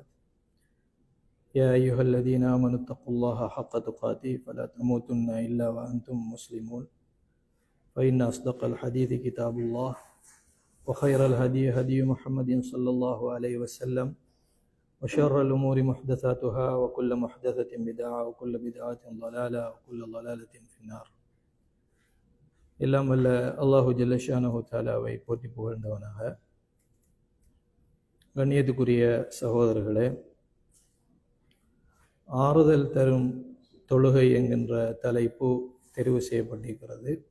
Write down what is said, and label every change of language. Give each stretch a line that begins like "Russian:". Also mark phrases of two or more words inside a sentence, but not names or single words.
Arabic: يا أيها الذين آمنوا اتقوا الله حق تقاته فلا تموتن إلا وأنتم مسلمون، فإن أصدق الحديث كتاب الله، وخير الهدي هدي محمد صلى الله عليه وسلم، وشر الأمور محدثاتها، وكل محدثة بدعة، وكل بدعة ضلالة، وكل ضلالة في النار.
Tamil: எல்லாம் வல்ல
Arabic: الله جل شأنه تعالى
Tamil: போற்றி புகழ்ந்தவனாக, கண்ணியத்துக்குரிய சகோதரர்களே, ஆறுதல் தரும் தொழுகை என்கின்ற தலைப்பு தெரிவு செய்யப்பட்டிருக்கிறது.